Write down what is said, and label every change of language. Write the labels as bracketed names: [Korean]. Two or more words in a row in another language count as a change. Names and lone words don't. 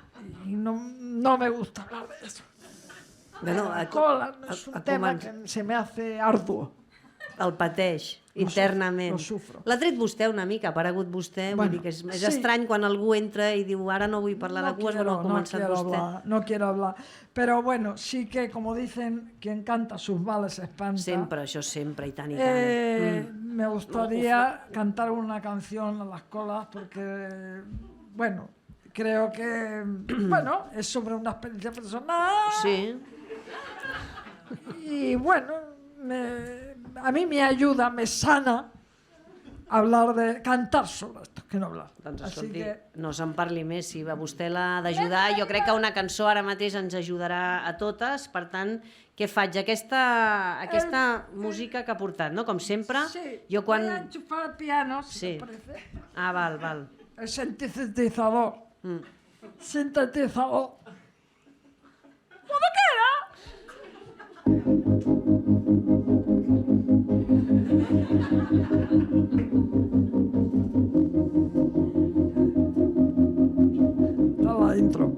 [Spanish] y no me gusta hablar de eso. Bueno, La cola es un tema que se me hace arduo. [Catalan] el pateix internament. [Spanish] Lo sufro. [Catalan] L'ha tret vostè una mica, ha aparegut vostè, vull dir que és estrany quan algú entra i diu ara no vull parlar de cues, bueno, ha començat vostè. [Spanish] No quiero hablar, pero bueno, sí que como dicen, quien canta sus males espanta. [Catalan] Sempre, això sempre, i tant i tant. [Spanish] Me gustaría cantar una canción a las colas porque, bueno, creo que, bueno, es sobre una experiencia personal. Sí. Y bueno, a mí me ayuda, me sana hablar de cantar sobre esto, que no hablar. [Catalan] Doncs [Spanish] Así [Catalan] escolti, que no se'n parli més, si a vostè l'ha d'ajudar, jo crec que una cançó ara mateix ens ajudarà a totes, per tant, què faig? Aquesta música que ha portat, no? Com sempre, sí, jo quan... [Spanish] voy a enchufar el piano, si Sí. te parece. [Catalan] Ah, val. [Spanish] El sintetizador. Sintetizador. ¿Cómo queda? Está la intro.